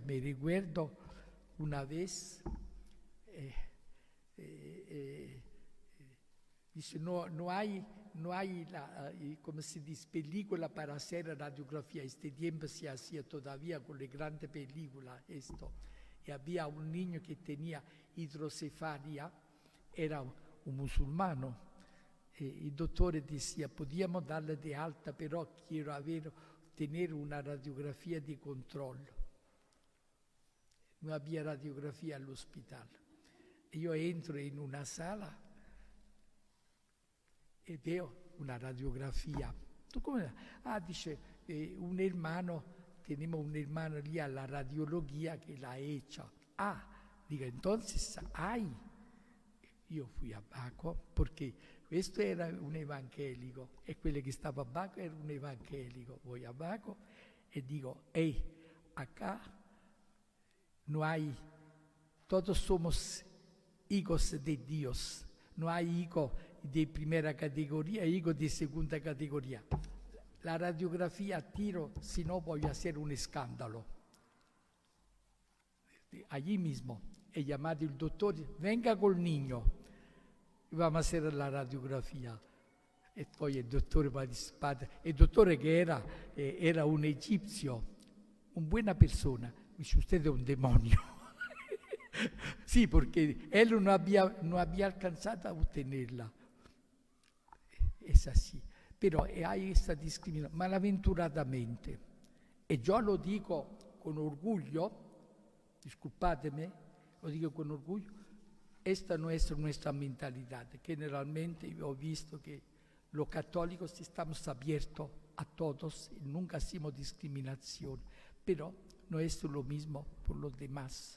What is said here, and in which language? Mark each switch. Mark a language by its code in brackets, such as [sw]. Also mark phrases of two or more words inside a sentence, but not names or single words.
[es] Me recuerdo una vez, dice, no hay como se dice, película para hacer radiografía. Este tiempo se hacía todavía con las grandes películas esto. Y había un niño que tenía hidrocefalia, era un musulmano. [it] Il dottore [es] decía, podíamos darle de alta, pero quiero tener una radiografía de control. No había radiografía al hospital. Yo entro en una sala e veo una radiografía. ¿Tú cómo? Dice, tenemos un hermano [it] lì alla [es] radiología que la ha hecho. Digo, entonces hay. [it] Io fui [es] abajo porque [it] questo era un evangelico e quello che stava abajo era un evangelico. [es] Voy abajo e digo, acá no hay, todos somos hijos de Dios. No hay hijos de primera categoría e hijos de segunda categoría. La radiografía tiro, si no voy a hacer un escándalo. Allí mismo he llamado [it] il dottore, [es] venga col niño. Vamos a hacer la radiografía. [it] E poi il dottore che era [es] un egipcio, una buena persona, dice, usted es un demonio. Sí, porque él no había alcanzado a obtenerla. Es así. Pero hay esta discriminación, malaventuradamente. E yo [it] lo dico [es] con orgullo, disculpatemi, [it] lo dico [es] con orgullo. Esta no es nuestra mentalidad. Generalmente yo he visto que los católicos estamos abiertos a todos, nunca hacemos discriminación, pero no es lo mismo por los demás.